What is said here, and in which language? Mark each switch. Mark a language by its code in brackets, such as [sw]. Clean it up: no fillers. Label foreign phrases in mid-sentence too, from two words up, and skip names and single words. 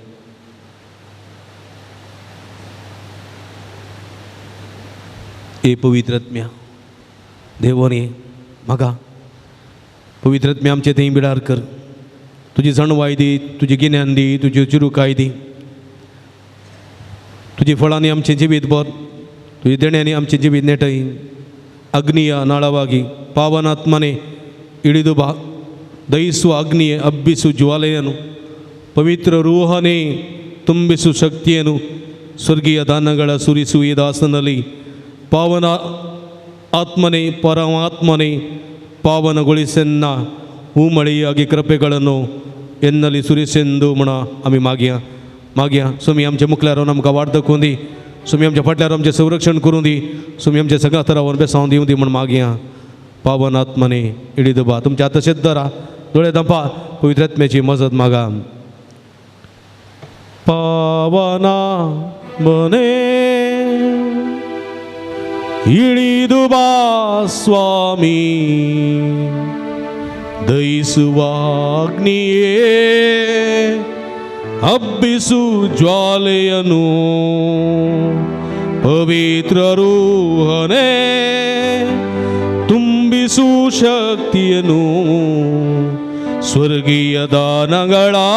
[kok] ए पवित्रात्म्या देवोन ये म्हाका पवित्रात्म्या आमचे थंय बिडार कर तुजी जणवाय दी तुजी गिन्यान दी तुजी चिरूकाय दी तुजी फळांनी आमचें जिवीत भर तुझे देण्यानी आमचे जिवीत नेटय [kn] ಅಗ್ನಿಯ ನಾಳವಾಗಿ ಪಾವನಾತ್ಮನೆ ಇಳಿದು ಬಾ ದಹಿಸುವ ಅಗ್ನಿಯೇ ಹಬ್ಬಿಸು ಜ್ವಾಲೆಯನ್ನು ಪವಿತ್ರ ರೂಹನೇ ತುಂಬಿಸು ಶಕ್ತಿಯನ್ನು ಸ್ವರ್ಗೀಯ ದಾನಗಳ ಸುರಿಸು ಈ ದಾಸನಲ್ಲಿ ಪಾವನ ಆತ್ಮನೆ ಪರಮಾತ್ಮನೆ ಪಾವನಗೊಳಿಸೆನ್ನ ಹೂಮಳೆಯಾಗಿ ಕೃಪೆಗಳನ್ನು ಎನ್ನಲ್ಲಿ ಸುರಿಸೆಂದು ಮಣ [kok] आम्ही मागया स्वामी आमच्या मुखल्यावर आमकां वाड दाखोवन दी स्वामी आमच्या फाटल्यार आमचें संरक्षण करून दी स्वामी आमच्या सगळ्या तरावर बेसांव दिवं दी म्हण मागया [kn] ಪಾವನ ಆತ್ಮನೆ ಇಳಿದು ಬಾ [kok] तुमच्या आतां सिद्ध राहा दोळे दांपा पवित्रात्म्याची मजत मागा [kn] ಪಾವನಾ ಮನೆ ಇಳಿದು ಬಾ ಸ್ವಾಮಿ ದಹಿಸುವ ಅಗ್ನಿಯೇ ಹಬ್ಬಿಸು ಜ್ವಾಲೆಯನ್ನು ಪವಿತ್ರ ರೂಹನೇ ತುಂಬಿಸು ಶಕ್ತಿಯನ್ನು ಸ್ವರ್ಗೀಯ ದಾನಗಳ